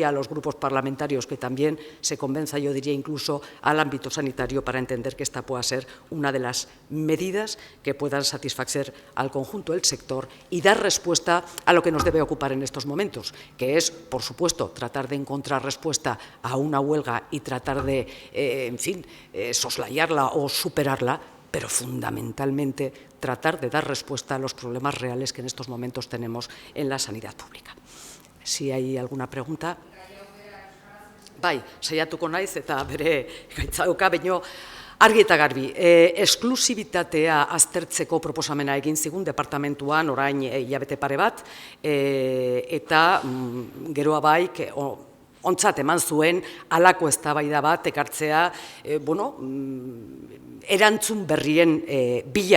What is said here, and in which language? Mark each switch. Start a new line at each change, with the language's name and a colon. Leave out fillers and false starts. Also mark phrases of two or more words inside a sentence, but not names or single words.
Spanish: a los grupos parlamentarios, que también se convenza, yo diría incluso al ámbito sanitario, para entender que esta pueda ser una de las medidas que puedan satisfacer al conjunto del sector y dar respuesta a lo que nos debe ocupar en estos momentos, que es, por supuesto, tratar de encontrar respuesta a una huelga y tratar de, en fin, soslayarla o superarla, pero fundamentalmente tratar de dar respuesta a los problemas reales que en estos momentos tenemos en la sanidad pública. Si hay alguna pregunta.
Basque: Bai, saiatuko naiz eta bere gaitza dauka, baino argi eta garbi, esklusibitatea aztertzeko proposamena egin zigun departamentuan orain hilabete pare bat, eta Geroa Baik ontzat eman zuen halako eztabaida bat ekartzea, erantzun berrien bila.